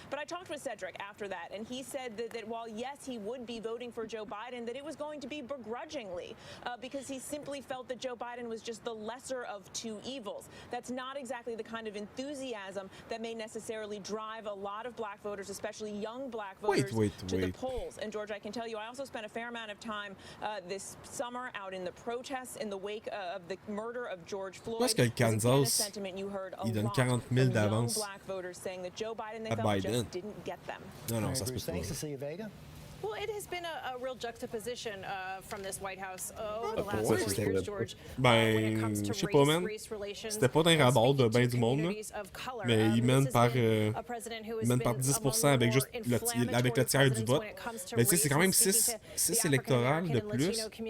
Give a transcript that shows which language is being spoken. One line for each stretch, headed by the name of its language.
English: But I talked with Cedric after that, and he said that while, yes, he would be voting for Joe Biden, that it was going to be begrudgingly because he simply felt that Joe Biden was just the lesser of two evils. That's not exactly the kind of enthusiasm that may necessarily drive a lot of black voters, especially young black voters, to the polls. And George, I can tell you, I also spent a fair amount of time this summer out in the protests in the wake of the murder of George Floyd.
French: Parce que le Kansas, il donne 40 000 d'avance à Biden. Non, non, ça se peut pas.
English: Well, it has been a real juxtaposition from this White House over the last 4 years, George.
French: Ben, je sais pas, man. C'était pas d'un rabat de ben du monde, là. Mais ils mènent par 10% avec juste avec le tiers du vote. Mais tu sais, c'est quand même 6 électorales de plus.